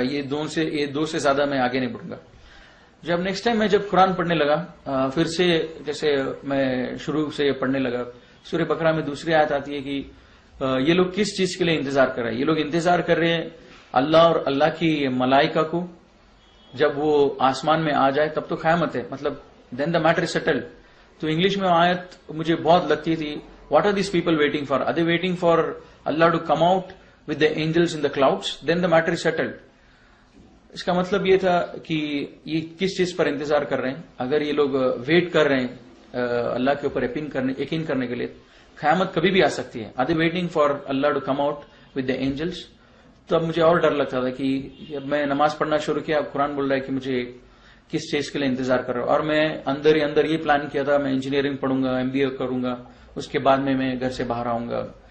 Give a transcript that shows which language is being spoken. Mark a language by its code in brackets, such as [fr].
[hi] ये दो से ज्यादा मैं आगे नहीं बढ़ूंगा. जब नेक्स्ट टाइम मैं जब कुरान पढ़ने लगा, फिर से जैसे मैं शुरू से पढ़ने लगा, सूरह बकरा में दूसरी आयत आती है कि ये लोग किस चीज के लिए इंतजार कर रहे हैं. ये लोग इंतजार कर रहे हैं अल्लाह और अल्लाह की मलाइका को, जब वो आसमान में आ जाए तब तो क़यामत है, मतलब [en] Then the matter is settled. [hi] तो इंग्लिश में आयत मुझे बहुत लगती थी, [en] What are this people waiting for, are they waiting for Allah to come out with the angels in the clouds, then the matter is settled. [hi] इसका मतलब ये था कि ये किस चीज पर इंतजार कर रहे हैं. अगर ये लोग वेट कर रहे हैं अल्लाह के ऊपर यकीन करने के लिए, क़यामत कभी भी आ सकती है. [en] Are they waiting for Allah to come out with the angels. [hi] तो अब मुझे और डर लगता था कि जब मैं नमाज पढ़ना शुरू किया, कुरान बोल रहा है कि मुझे किस चीज के लिए इंतजार कर रहा हूं. और मैं अंदर ही अंदर ये प्लान किया था, मैं इंजीनियरिंग पढ़ूंगा, MBA करूंगा, उसके बाद में मैं घर से बाहर आऊंगा.